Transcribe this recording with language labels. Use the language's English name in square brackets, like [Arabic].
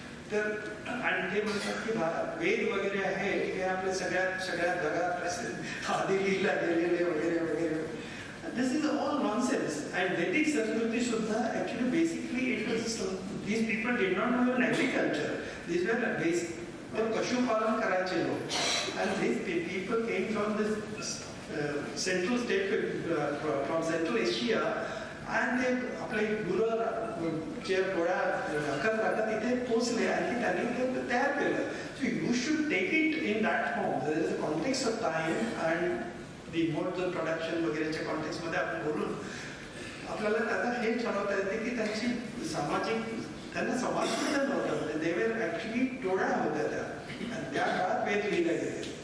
[Marathi] तर आणि ते म्हणतात की वेद वगैरे आहे हे आपल्या सगळ्या जगात आधी लिहिला गेलेले वगैरे वगैरे. [English] This is all nonsense. And [Marathi] वैदिक संस्कृती सुद्धा [English] Actually basically it was these people did not know agriculture. These were basic [Marathi] पशुपालन करायचे लोक. [English] And these people came from this central state from central Asia. [Marathi] आणि ते आपले गुरं गोळ्या राखत इथे पोचले आणि त्यांनी ते तयार केलं. [English] So you should take it in that form. There is a context of time and the mode of production [Marathi] वगैरेच्या कॉन्टेक्स्टमध्ये आपण बोलून आपल्याला आता हे ठरवता येते की त्यांची त्यांना समाजबद्दल नव्हतं. [English] they were actually [Marathi] टोळ्या होत्या त्या, आणि त्या काळात वेद लिहिले गेले.